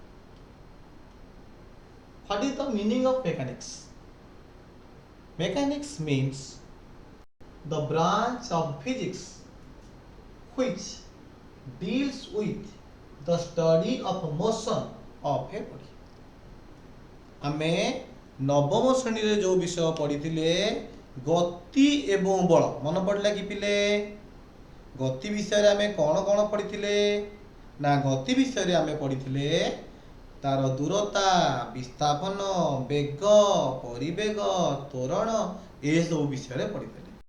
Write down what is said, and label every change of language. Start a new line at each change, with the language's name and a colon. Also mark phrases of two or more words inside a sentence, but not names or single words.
English: What is the meaning of mechanics? Mechanics means the branch of physics which deals with the study of motion of a body.
Odia: ଆମେ ନବମ ଶ୍ରେଣୀରେ ଯେଉଁ ବିଷୟ ପଢ଼ିଥିଲେ ଗତି ଏବଂ ବଳ ମନେ ପଡ଼ିଲା କି ପିଲେ? ଗତି ବିଷୟରେ ଆମେ କ'ଣ କ'ଣ ପଢ଼ିଥିଲେ? ନା ଗତି ବିଷୟରେ ଆମେ ପଢ଼ିଥିଲେ ତାର ଦୂରତା, ବିସ୍ଥାପନ, ବେଗ, ପରିବେଗ, ତ୍ୱରଣ ଏସବୁ ବିଷୟରେ ପଢ଼ିଥିଲେ।